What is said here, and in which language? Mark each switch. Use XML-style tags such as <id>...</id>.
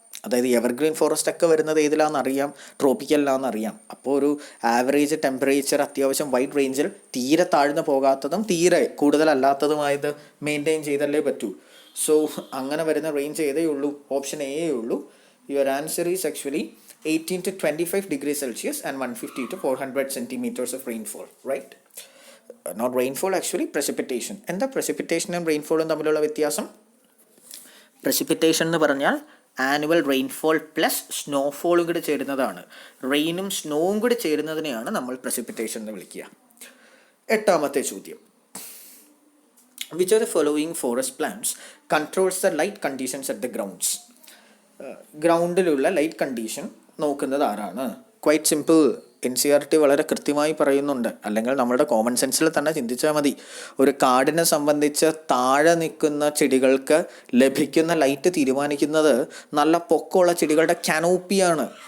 <ml>അതായത് evergreen forest ഒക്കെ വരുന്നത് ഏതിലാണെന്നറിയാം, ട്രോപ്പിക്കലിലാണെന്നറിയാം. അപ്പോൾ ഒരു ആവറേജ് ടെമ്പറേച്ചർ അത്യാവശ്യം വൈഡ് റേഞ്ചിൽ തീരെ താഴ്ന്നു പോകാത്തതും തീരെ കൂടുതലല്ലാത്തതുമായത് മെയിൻറ്റെയിൻ ചെയ്തല്ലേ പറ്റൂ. സോ അങ്ങനെ വരുന്ന റേഞ്ച് ഏതേ ഉള്ളൂ, ഓപ്ഷൻ എ ഉള്ളൂ.</ml> <en>Your answer is actually 18 to 25 degrees Celsius and 150 to 400 centimeters of rainfall, right? Not rainfall, actually precipitation.</en> <ml>എന്താ പ്രസിപ്പിറ്റേഷനും റെയിൻഫോളും തമ്മിലുള്ള വ്യത്യാസം? പ്രസിപ്പിറ്റേഷൻ എന്ന് പറഞ്ഞാൽ ആനുവൽ റെയിൻഫോൾ പ്ലസ് സ്നോഫോളും കൂടി ചേരുന്നതാണ്. റെയിനും സ്നോവും കൂടി ചേരുന്നതിനെയാണ് നമ്മൾ പ്രസിപ്പിറ്റേഷൻ എന്ന് വിളിക്കുക. 8ാമത്തെ ചോദ്യം.</ml> <en>Which of the following forest plants controls the light conditions at the grounds?</en> <ml>ഗ്രൗണ്ടിലുള്ള light condition നോക്കുന്നത് ആരാണ്? Quite simple. NCERT വളരെ കൃത്യമായി പറയുന്നുണ്ട്. അല്ലെങ്കിൽ നമ്മുടെ കോമൺ സെൻസിൽ തന്നെ ചിന്തിച്ചാൽ മതി. ഒരു കാടിനെ സംബന്ധിച്ച് താഴെ നിൽക്കുന്ന ചെടികൾക്ക് ലഭിക്കുന്ന ലൈറ്റ് തീരുമാനിക്കുന്നത് നല്ല പൊക്കമുള്ള ചെടികളുടെ കനോപ്പിയാണ്.</ml>